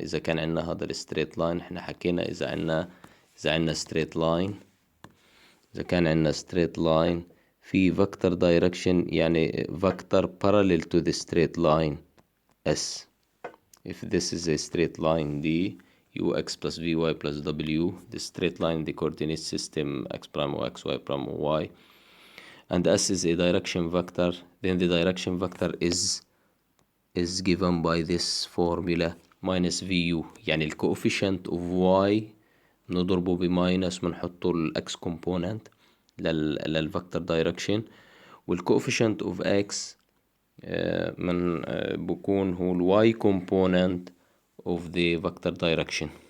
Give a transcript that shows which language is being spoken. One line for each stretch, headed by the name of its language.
Arabic: إذا كان عندنا هذا الستريت لاين احنا حكينا إذا عندنا straight line، إذا كان عندنا straight line في vector direction يعني
English: vector parallel to the straight line S. If this is a straight line D ux plus vy plus w, the straight line the coordinate system x prime o x, y prime o y, and S is a direction vector, then the direction vector is given by this formula minus vu.
Arabic: يعني ال coefficient of y نضربه بماينس ونحطه الاكس كومبوننت للفكتور دايركشن، والكوفيشنت اوف اكس من بكون هو الواي كومبوننت اوف ذا فكتور دايركشن.